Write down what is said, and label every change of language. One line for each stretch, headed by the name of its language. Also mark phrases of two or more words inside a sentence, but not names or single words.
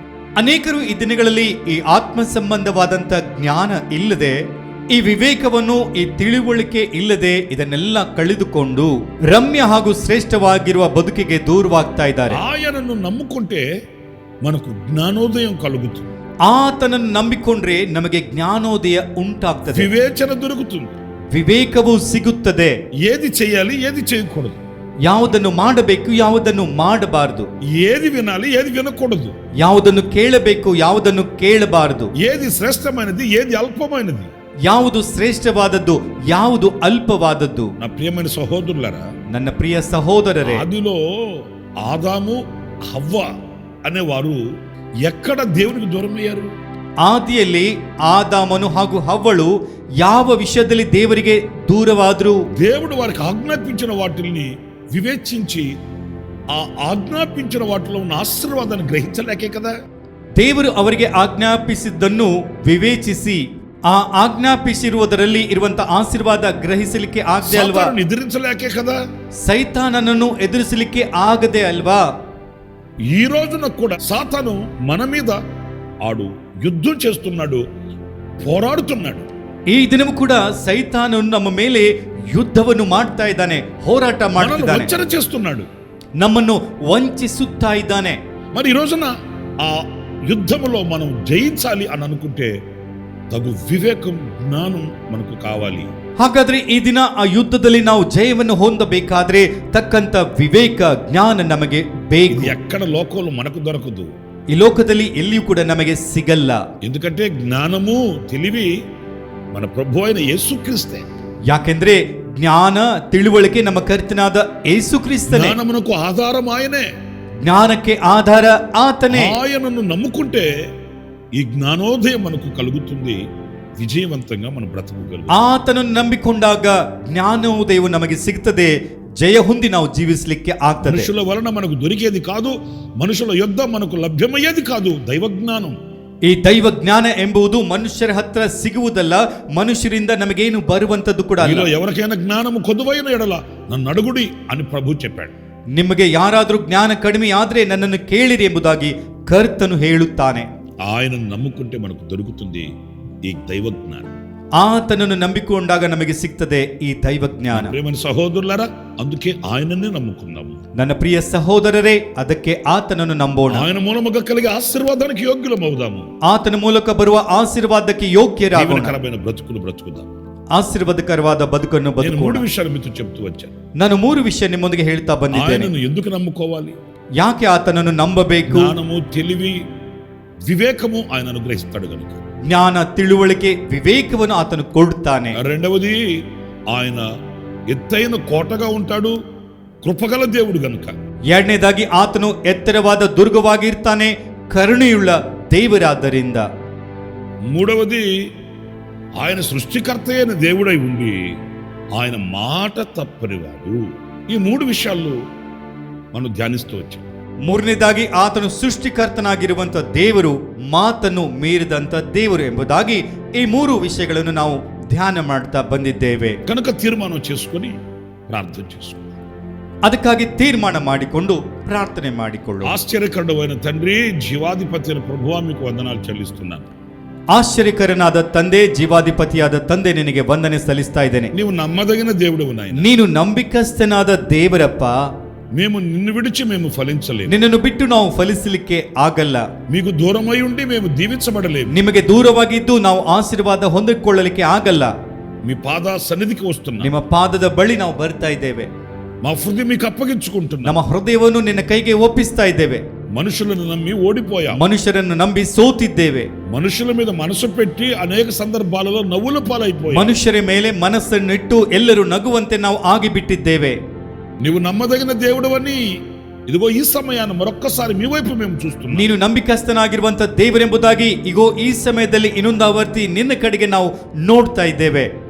Kannada: ಅನೇಕರು ಈ ದಿನಗಳಲ್ಲಿ ಈ ಆತ್ಮ ಸಂಬಂಧವಾದಂತ ಜ್ಞಾನ ಇಲ್ಲದೆ, ಈ ವಿವೇಕವನ್ನು, ಈ ತಿಳುವಳಿಕೆ ಇಲ್ಲದೆ ಇದನ್ನೆಲ್ಲ ಕಳೆದುಕೊಂಡು ರಮ್ಯ ಹಾಗೂ ಶ್ರೇಷ್ಠವಾಗಿರುವ ಬದುಕಿಗೆ ದೂರವಾಗ್ತಾ ಇದ್ದಾರೆ.
Telugu: ఆయనను నమ్ముకుంటే మనకు జ్ఞానోదయం కలుగుతుంది.
Kannada: ಆತನನ್ನು ನಂಬಿಕೊಂಡ್ರೆ ನಮಗೆ ಜ್ಞಾನೋದಯ ಉಂಟಾಗ್ತದೆ,
Telugu: వివేచన దొరుకుతుంది.
Kannada: ವಿವೇಕವು ಸಿಗುತ್ತದೆ.
Telugu: ఏది చేయాలి, ఏది చేయకూడదు,
Kannada: ಯಾವುದನ್ನು ಮಾಡಬೇಕು, ಯಾವುದನ್ನು ಮಾಡಬಾರದು,
Telugu: ఏది వినాలి, ఏది వినకూడదు,
Kannada: ಯಾವುದನ್ನು ಕೇಳಬೇಕು, ಯಾವುದನ್ನು ಕೇಳಬಾರದು,
Telugu: ఏది శ్రేష్టమైనది, ఏది అల్పమైనది,
Kannada: ಯಾವುದು ಶ್ರೇಷ್ಠವಾದದ್ದು, ಯಾವುದು ಅಲ್ಪವಾದದ್ದು.
Telugu: నా ప్రియమైన సహోదరులారా,
Kannada: ನನ್ನ ಪ್ರಿಯ ಸಹೋದರರೇ,
Telugu: ఆదిలో ఆదాము, హవ్వ అనేవారు ఎక్కడ దేవునికి దూరమయ్యారు?
Kannada: ಆದಿಯಲ್ಲಿ ಆದಾಮನು ಹಾಗೂ ಹವ್ವಳು ಯಾವ ವಿಷಯದಲ್ಲಿ ದೇವರಿಗೆ ದೂರವಾದ್ರು?
Telugu: దేవుడు వారికి ఆజ్ఞాపించిన వాటిని వివేచించి ఆ ఆజ్ఞాపించిన వాటిలో ఉన్న ఆశీర్వాదాన్ని గ్రహించలేకే కదా.
Kannada: ದೇವರು ಅವರಿಗೆ ಆಜ್ಞಾಪಿಸಿದ್ದನ್ನು ವಿವೇಚಿಸಿ ಆ ಆಜ್ಞಾಪಿಸಿರುವುದರಲ್ಲಿ ಇರುವಂತ ಆಶೀರ್ವಾದ ಗ್ರಹಿಸಲಿಕ್ಕೆ ಆಗದೆ ಅಲ್ವಾ?
Telugu: సాతానుని ఎదిరించలేకే కదా.
Kannada: ಸೈತಾನನನ್ನು ಎದುರಿಸಲಿಕ್ಕೆ ಆಗದೆ ಅಲ್ವಾ?
Telugu: ఈ రోజున కూడా సాతాను మన మీద ఆడు యుద్ధం చేస్తున్నాడు, పోరాడుతున్నాడు.
Kannada: ಈ ದಿನವೂ ಕೂಡ ಸೈತಾನನು ನಮ್ಮ ಮೇಲೆ ಯುದ್ಧವನ್ನು ಮಾಡ್ತಾ ಇದ್ದಾನೆ, ಹೋರಾಟ
Telugu: మనల్ని
Kannada: ಮಾಡ್ತಿದ್ದಾನೆ,
Telugu: వంచన చేస్తున్నాడు.
Kannada: ನಮ್ಮನ್ನು ವಂಚಿಸುತ್ತಾ ಇದ್ದಾನೆ.
Telugu: మరి ఈ రోజున ఆ యుద్ధములో మనం జయించాలి అని అనుకుంటే తగు వివేకం, జ్ఞానం మనకు కావాలి.
Kannada: ಹಾಗಾದ್ರೆ ಈ ದಿನ ಆ ಯುದ್ಧದಲ್ಲಿ ನಾವು ಜಯವನ್ನು ಹೊಂದಬೇಕಾದ್ರೆ ತಕ್ಕಂತ ವಿವೇಕ, ಜ್ಞಾನ ನಮಗೆ ಬೇಕು.
Telugu: ఇది ఎక్కడ లోకంలో మనకు దొరకదు.
Kannada: ಈ ಲೋಕದಲ್ಲಿ ಎಲ್ಲಿಯೂ ಕೂಡ ನಮಗೆ ಸಿಗಲ್ಲ.
Telugu: ఎందుకంటే జ్ఞానము, తెలివి మన ప్రభు అయిన యేసుక్రీస్తే.
Kannada: ಯಾಕೆಂದ್ರೆ ಜ್ಞಾನ, ತಿಳುವಳಿಕೆ ನಮ್ಮ ಕರ್ತನಾದ ಯೇಸು ಕ್ರಿಸ್ತನೇ.
Telugu: జ్ఞానమునకు ఆధారం ఆయనే.
Kannada: ಜ್ಞಾನಕ್ಕೆ ಆಧಾರ ಆತನೇ.
Telugu: ఆయనను నమ్ముకుంటే ఈ జ్ఞానోదయం మనకు కలుగుతుంది, విజయవంతంగా మనం బ్రతకగలుగుతాం.
Kannada: ಆತನನ್ನು ನಂಬಿಕೊಂಡಾಗ ಜ್ಞಾನೋದಯವು ನಮಗೆ ಸಿಗ್ತದೆ, ಜಯ ಹೊಂದಿ ನಾವು ಜೀವಿಸಲಿಕ್ಕೆ ಆಗ್ತದೆ.
Telugu: మనుషుల వలన మనకు దొరికేది కాదు, మనుషుల యొద్ద మనకు లభ్యమయ్యేది కాదు దైవ జ్ఞానం.
Kannada: ಈ ದೈವ ಜ್ಞಾನ ಎಂಬುದು ಮನುಷ್ಯರ ಹತ್ರ ಸಿಗುವುದಲ್ಲ, ಮನುಷ್ಯರಿಂದ ನಮಗೇನು ಬರುವಂತದ್ದು ಕೂಡ ಅಲ್ಲ.
Telugu: ఎవరికైనా జ్ఞానము కొదువైన ఎడల నన్ను అడుగుడి అని ప్రభు చెప్పాడు.
Kannada: ನಿಮಗೆ ಯಾರಾದರೂ ಜ್ಞಾನ ಕಡಿಮೆ ಆದ್ರೆ ನನ್ನನ್ನು ಕೇಳಿರಿ ಎಂಬುದಾಗಿ ಕರ್ತನು ಹೇಳುತ್ತಾನೆ.
Telugu: ఆయనను నమ్ముకుంటే మనకు దొరుకుతుంది ఈ దైవ జ్ఞానం.
Kannada: ಆತನನ್ನು ನಂಬಿಕೊಂಡಾಗ ನಮಗೆ ಸಿಗ್ತದೆ ಈ ದೈವ ಜ್ಞಾನ.
Telugu: ప్రియమైన సహోదరులారా, అందుకే ఆయననే నమ్ముకుందాము.
Kannada: ನನ್ನ ಪ್ರಿಯ ಸಹೋದರರೇ, ಅದಕ್ಕೆ ಆತನನ್ನು ನಂಬೋಣ.
Telugu: ఆయన మూలముగా కలిగే ఆశీర్వాదానికి యోగ్యులమవుదాము.
Kannada: ಆತನ ಮೂಲಕ ಬರುವ ಆಶೀರ್ವಾದಕ್ಕೆ ಯೋಗ್ಯರಾಗೋಣ.
Telugu: దీవెనకరమైన బ్రతుకులు బ్రతుకుదాం.
Kannada: ಆಶೀರ್ವಾದಕರವಾದ ಬದುಕನ್ನು
Telugu: నేను
Kannada: ಬದುಕೋಣ.
Telugu: 3 విషయాలు మీతో చెప్తూ వచ్చాను.
Kannada: ನಾನು 3 ವಿಷಯ ನಿಮ್ಮೊಂದಿಗೆ ಹೇಳ್ತಾ ಬಂದಿದ್ದೇನೆ.
Telugu: ఆయనను ఎందుకు నమ్ముకోవాలి?
Kannada: ಯಾಕೆ ಆತನನ್ನು ನಂಬಬೇಕು?
Telugu: జ్ఞానము, తెలివి, వివేకము ఆయన అనుగ్రహిస్తాడు గనుక.
Kannada: ಜ್ಞಾನ, ತಿಳುವಳಿಕೆ, ವಿವೇಕವನ್ನು ಆತನು ಕೊಡುತ್ತಾನೆ.
Telugu: రెండవది, ఆయన ఎత్తైన కోటగా ఉంటాడు, కృపగల దేవుడు గనుక.
Kannada: ಎರಡನೇದಾಗಿ, ಆತನು ಎತ್ತರವಾದ ದುರ್ಗವಾಗಿರ್ತಾನೆ, ಕರುಣೆಯುಳ್ಳ ದೇವರಾದ್ದರಿಂದ.
Telugu: మూడవది, ఆయన సృష్టికర్త అయిన దేవుడై ఉండి ఆయన మాట తప్పనివాడు. ఈ 3 విషయాలు మనం ధ్యానిస్తూ వచ్చాం.
Kannada: ಮೂರನೇದಾಗಿ, ಆತನು ಸೃಷ್ಟಿಕರ್ತನಾಗಿರುವಂತ ದೇವರು, ಮಾತನ್ನು ಮೀರಿದಂತ ದೇವರು ಎಂಬುದಾಗಿ ಈ 3 ವಿಷಯಗಳನ್ನು ನಾವು ಧ್ಯಾನ ಮಾಡ್ತಾ ಬಂದಿದ್ದೇವೆ.
Telugu: కనుక తీర్మానం చేసుకొని ప్రార్థన చేసుకుందాం.
Kannada: ಅದಕ್ಕಾಗಿ ತೀರ್ಮಾನ ಮಾಡಿಕೊಂಡು ಪ್ರಾರ್ಥನೆ ಮಾಡಿಕೊಳ್ಳು.
Telugu: ఆశ్చర్యకరుడైన తండ్రి, జీవాధిపతి అయిన ప్రభువా, మీకు వందనాలు చెల్లిస్తున్నాను.
Kannada: ಆಶ್ಚರ್ಯಕರನಾದ ತಂದೆ, ಜೀವಾಧಿಪತಿಯಾದ ತಂದೆ, ನಿನಗೆ ವಂದನೆ ಸಲ್ಲಿಸ್ತಾ ಇದ್ದೇನೆ.
Telugu: నీవు నమ్మదగిన దేవుడవు నాయన.
Kannada: ನೀನು ನಂಬಿಕಸ್ಥನಾದ ದೇವರಪ್ಪ.
Telugu: మేము నిన్ను విడిచి మేము ఫలించలేము.
Kannada: ನಿನ್ನನ್ನು ಬಿಟ್ಟು ನಾವು ಫಲಿಸಲಿಕ್ಕೆ ಆಗಲ್ಲ.
Telugu: మీకు దూరమై ఉండి మేము దీవించబడలేము.
Kannada: ನಿಮಗೆ ದೂರವಾಗಿದ್ದು ನಾವು ಆಶೀರ್ವಾದ ಹೊಂದಿಕೊಳ್ಳಲಿಕ್ಕೆ ಆಗಲ್ಲ.
Telugu: మీ పాద సన్నిధికి వస్తున్నాం.
Kannada: ನಿಮ್ಮ ಪಾದದ ಬಳಿ ನಾವು ಬರ್ತಾ ಇದ್ದೇವೆ.
Telugu: మా హృదయం మీకు అప్పగించుకుంటున్నాం.
Kannada: ನಮ್ಮ ಹೃದಯವನ್ನು ನಿನ್ನ ಕೈಗೆ ಒಪ್ಪಿಸ್ತಾ ಇದ್ದೇವೆ.
Telugu: మనుషులను నమ్మి ఓడిపోయాం.
Kannada: ಮನುಷ್ಯರನ್ನು ನಂಬಿ ಸೋತಿದ್ದೇವೆ.
Telugu: మనుషుల మీద మనసు పెట్టి అనేక సందర్భాలలో నవ్వుల పాలైపోయాం.
Kannada: ಮನುಷ್ಯರ ಮೇಲೆ ಮನಸ್ಸನ್ನಿಟ್ಟು ಎಲ್ಲರೂ ನಗುವಂತೆ ನಾವು ಆಗಿಬಿಟ್ಟಿದ್ದೇವೆ.
Telugu: నీవు నమ్మదగిన దేవుడవని ఇదిగో ఈ సమయాన్ని మరొక్కసారి మీ వైపు మేము చూస్తున్నాం.
Kannada: ನೀನು ನಂಬಿಕಸ್ಥನಾಗಿರುವಂತ ದೇವರೆಂಬುದಾಗಿ ಇಗೋ ಈ ಸಮಯದಲ್ಲಿ ಇನ್ನೊಂದು ಆವರ್ತಿ ನಿನ್ನ ಕಡೆಗೆ ನಾವು ನೋಡ್ತಾ ಇದ್ದೇವೆ.